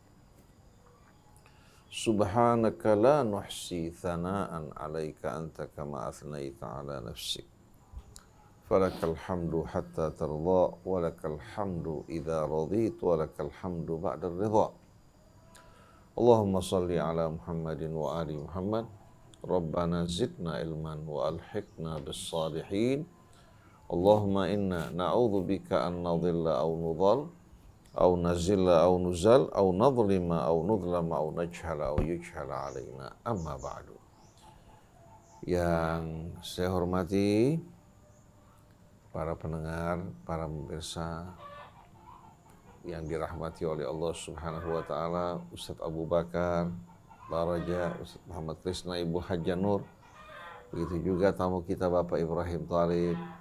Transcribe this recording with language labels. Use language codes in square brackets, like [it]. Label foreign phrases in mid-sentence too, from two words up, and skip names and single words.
[ar] سبحانك لا نحصي ثناء عليك أنت كما أثنيت على نفسك فلك الحمد حتى ترضى ولك الحمد إذا رضيت ولك الحمد بعد الرضا اللهم صل على محمد وآل محمد. ربنا زدنا علما وألحقنا بالصالحين. اللهم إنا نعوذ بك أن نضل أو نضل أو نزل أو نزل أو نظلم أو نظلم أو نجهل أو يجهل علينا، أما بعد. [id] Yang saya hormati para pendengar, para pemirsa yang dirahmati oleh Allah [ar] سبحانه وتعالى, [id] Ustadz Abu Bakar Baraja, Ustadz Muhammad Krisna, Ibu Hajjah Nur, begitu juga tamu kita Bapak Ibrahim Talib,